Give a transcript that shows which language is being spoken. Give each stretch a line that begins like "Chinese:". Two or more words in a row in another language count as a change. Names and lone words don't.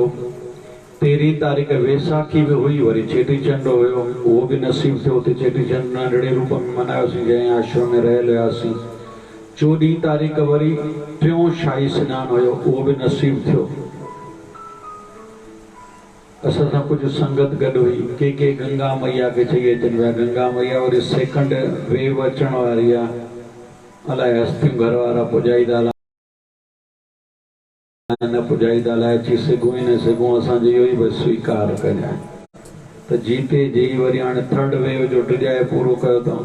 Sindhi: 13 तारीख़ वैसाखी भी हुई, वरी चेटीचंड हुयो, उहो भी नसीब थियो। ते चेटीचंड नंढड़े रूप में मनायोसीं, जंहिं आश्रम में रहियल हुआसीं। 14 तारीख़ वरी टियों शाही सनानु हुयो, उहो भी नसीब थियो। असां सां कुछ संगत गॾु हुई। के गंगा मैया के चई अचनि पिया, गंगा मैया वरी
English: second wave
Sindhi: अचण वारी आहे, अलाए हस्तियूं घर वारा पुॼाईंदा न पुॼाईंदा, अलाए अची सघूं ई न सघूं, असांजो इहो ई बसि स्वीकार कजांइ। त जीते जी वरी हाणे
English: third wave
Sindhi: जो टिजाए पूरो कयो अथऊं।